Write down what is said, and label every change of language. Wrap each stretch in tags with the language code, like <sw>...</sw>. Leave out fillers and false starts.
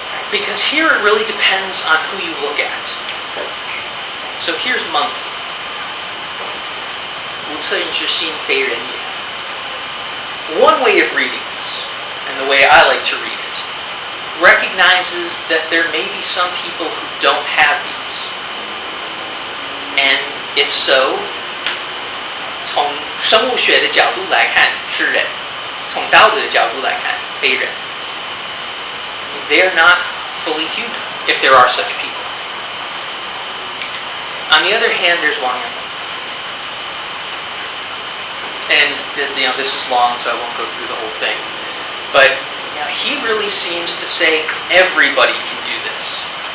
<en>Because here it really depends on who you look at. So here's Mengzi.</en> <zh>无恻隐之心，非人也.</zh> <en>One way of reading this, and the way I like to read it, recognizes that there may be some people who don't have these. And if so,</en> <zh>从生物学的角度来看是人，从道德的角度来看非人。</zh> <en>They are not fully human, if there are such people. On the other hand, there's Wang Yang. And this is long, so I won't go through the whole thing. But he really seems to say everybody can do this.</en>